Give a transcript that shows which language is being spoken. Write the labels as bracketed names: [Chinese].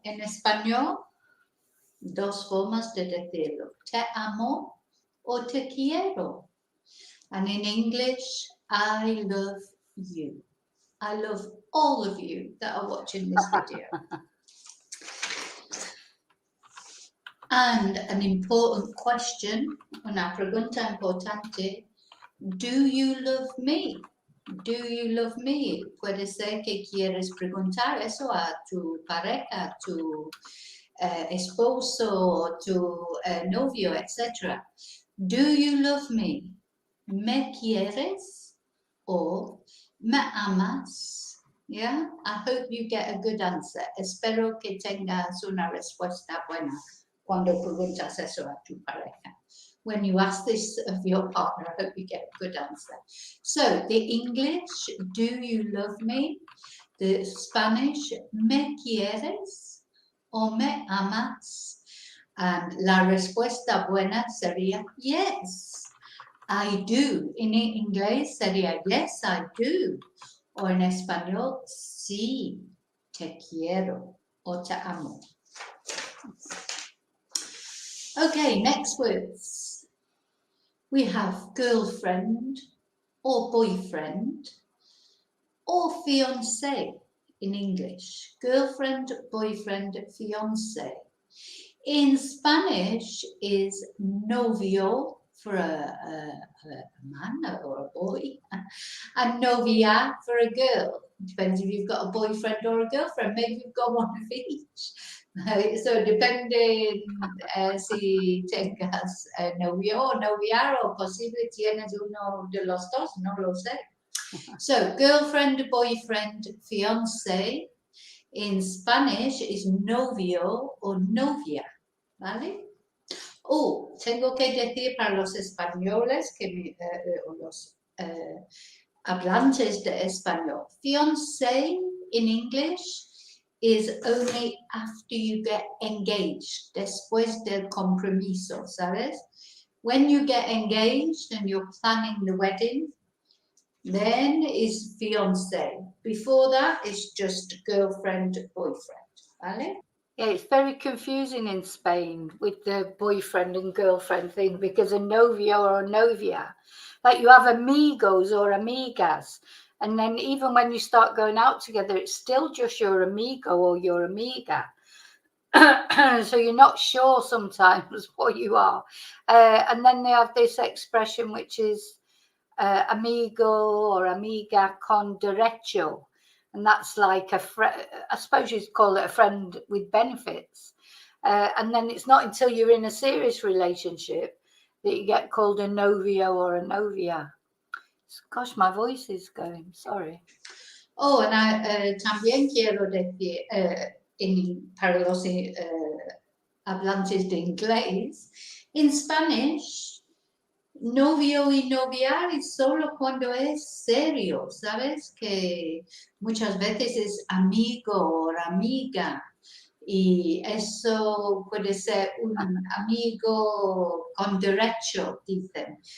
[Spanish] En español, dos formas de decirlo. Te amo o te quiero. [English] And in English, I love you. I love all of you that are watching this video. And an important question, [Spanish] una pregunta importante, [English] do you love me? Do you love me? [Spanish] Puede ser que quieres preguntar eso a tu pareja, a tu esposo, tu novio, etc. [English] Do you love me? [Spanish] ¿Me quieres? [English] Or [Spanish] ¿me amas? [English] Yeah, I hope you get a good answer. [Spanish] Espero que tengas una respuesta buena cuando preguntas eso a tu pareja. [English] When you ask this of your partner, I hope you get a good answer. So, the English, do you love me? The Spanish, [Spanish] ¿me quieres? O ¿me amas? [English] And [Spanish] la respuesta buena sería [English] yes, I do. [Spanish] En inglés sería [English] yes, I do. [Spanish] O en español, sí, te quiero o te amo. [English] Okay, next words. We have girlfriend or boyfriend, or fiancé in English. Girlfriend, boyfriend, fiancé. In Spanish is novio for a man or a boy, and novia for a girl. Depends if you've got a boyfriend or a girlfriend. Maybe you've got one of each. [Spanish] So depende si tengas novio o novia, o posible tienes uno de los dos, no lo sé. [English] So girlfriend, boyfriend, fiancé. In Spanish is novio or novia, ¿vale? [Spanish] Oh, tengo que decir para los españoles o los hablantes de español, [English] fiancé in English is only after you get engaged, [Spanish] después del compromiso, ¿sabes? [English] When you get engaged and you're planning the wedding, then is fiancé. Before that, it's just girlfriend, boyfriend, ¿vale? Yeah, it's very confusing in Spain with the boyfriend and girlfriend thing, because a novio or a novia, like you have amigos or amigas, and then even when you start going out together, it's still just your amigo or your amiga. So you're not sure sometimes what you are. And then they have this expression, which is [Spanish] amigo or amiga con derecho. [English] And that's like I suppose you'd call it a friend with benefits. And then it's not until you're in a serious relationship that you get called a novio or a novia. Gosh, my voice is going, sorry. Oh, and I [Spanish] también quiero decir, para los hablantes de inglés, [English] in Spanish, [Spanish] novio y noviar es solo cuando es serio, ¿sabes? Que muchas veces es amigo o amiga, y eso puede ser un amigo con derecho, dicen.